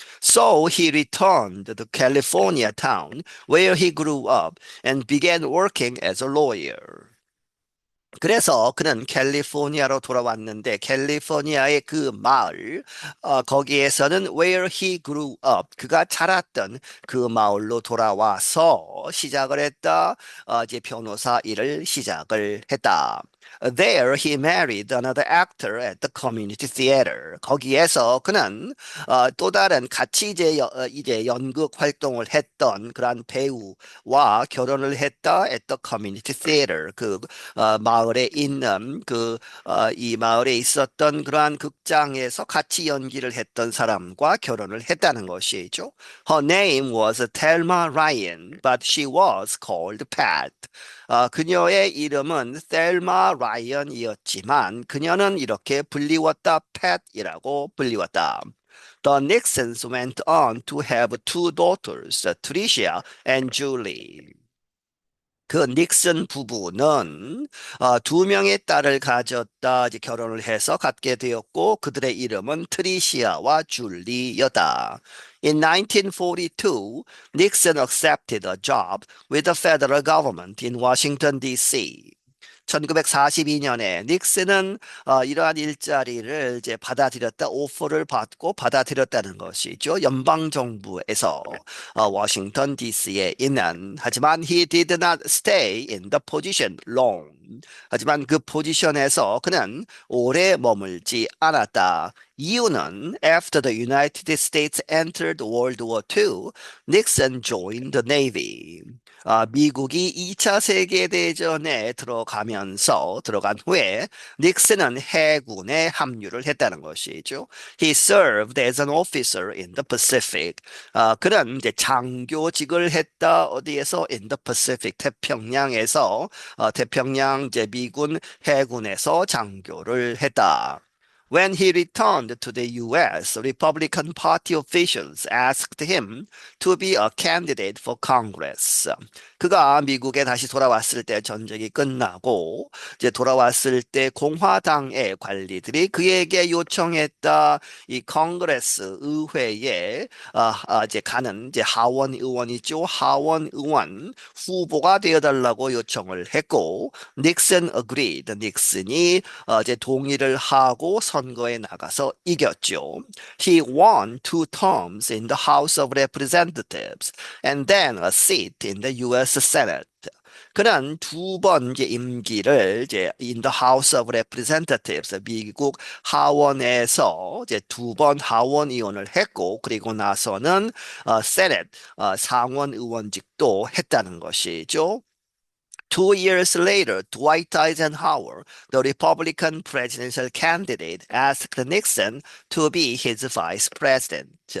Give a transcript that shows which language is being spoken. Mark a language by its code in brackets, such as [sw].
[en] So he returned to California town where he grew up and began working as a lawyer. [ko] 그래서 그는 캘리포니아로 돌아왔는데 캘리포니아의 그 마을 거기에서는 [en] where he grew up [ko] 그가 자랐던 그 마을로 돌아와서 시작을 했다. 이제 변호사 일을 시작을 했다. [en] There he married another actor at the community theater. [ko] 거기에서 그는 또 다른 같이 이제 연극 활동을 했던 그러한 배우와 결혼을 했다 [en] at the community theater. [ko] 그 마을에 있는 이 마을에 있었던 그러한 극장에서 같이 연기를 했던 사람과 결혼을 했다는 것이죠. [en] Her name was Thelma Ryan, but she was called Pat. [ko] 그녀의 이름은 셀마 라이언이었지만 그녀는 이렇게 불리웠다, 팻이라고 불리웠다. [en] The Nixons went on to have two daughters, Tricia and Julie. [ko] 그 닉슨 부부는 두 명의 딸을 가졌다, 이제 결혼을 해서 갖게 되었고 그들의 이름은 트리시아와 줄리였다. [en] In 1942, Nixon accepted a job with the federal government in Washington, D.C. [ko] 1942년에 닉슨은 이러한 일자리를 이제 받아들였다, 오퍼를 받고 받아들였다는 것이죠. 연방 정부에서 워싱턴 DC에 있는 하지만 [en] he did not stay in the position long. [ko] 하지만 그 포지션에서 그는 오래 머물지 않았다. 이유는 [en] after the United States entered World War II, Nixon joined the Navy. [ko] 미국이 2차 세계대전에 들어간 후에 닉슨은 해군에 합류를 했다는 것이죠. [en] He served as an officer in the Pacific. [ko] 그는 이제 장교직을 했다. 어디에서? [en] In the Pacific, [ko] 태평양에서 태평양 이제 미군 해군에서 장교를 했다. [en] When he returned to the US, Republican Party officials asked him to be a candidate for Congress. [ko] 그가 미국에 다시 돌아왔을 때 전쟁이 끝나고 이제 돌아왔을 때 공화당의 관리들이 그에게 요청했다. 이 컨그레스 의회에 이제 가는 이제 하원 의원이죠. 하원 의원 후보가 되어달라고 요청을 했고 닉슨 [en] agreed. [ko] 닉슨이 이제 동의를 하고 선거에 나가서 이겼죠. [en] He won two terms in the House of Representatives and then a seat in the U.S. Senate. [ko] 그는 두 번 이제 임기를 이제 [en] in the House of Representatives [ko] 미국 하원에서 이제 두 번 하원 의원을 했고 그리고 나서는 세넷 상원 의원직도 했다는 것이죠. 2 years later, Dwight Eisenhower, the Republican presidential candidate, asked Nixon to be his vice president.